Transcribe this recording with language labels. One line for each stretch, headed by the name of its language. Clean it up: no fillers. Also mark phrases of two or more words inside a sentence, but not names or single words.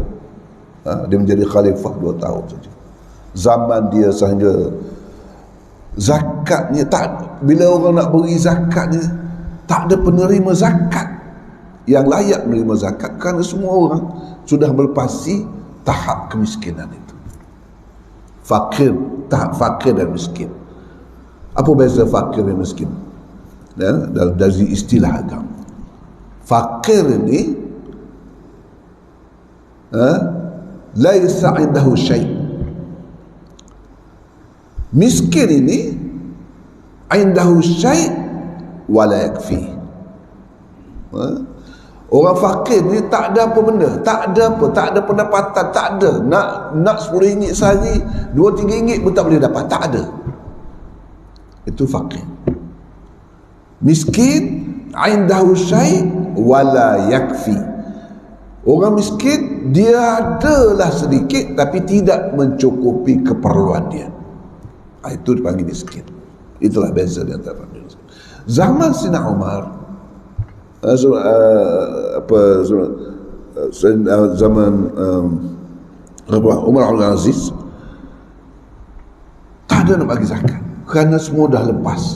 Malay: Dia menjadi khalifah 2 tahun saja. Zaman dia sahaja zakatnya tak, bila orang nak beri zakatnya tak ada penerima zakat. yang layak menerima zakat, kerana semua orang sudah melepasi tahap kemiskinan itu. Fakir, tahap fakir dan miskin. Apa beza fakir dan miskin? Ya, dari istilah agama. Fakir ini
Arabic: ليس عنده شيء'.
Malay: Miskin ini
Arabic: عنده شيء ولا يكفي.
Malay: Orang fakir ni tak ada apa benda, tak ada pendapatan, tak ada. Nak 10 ringgit sehari, 2-3 ringgit pun tak boleh dapat, tak ada. Itu fakir.
Arabic: مسكين عنده شيء ولا يكفي.
Malay: Orang miskin dia adalah sedikit tapi tidak mencukupi keperluan dia. Itu dipanggil miskin. Itulah beza di antara fakir dan miskin. Zaman Sayyidina Umar, zaman Umar Al-Aziz, tak ada nak bagi zakat kerana semua dah lepas.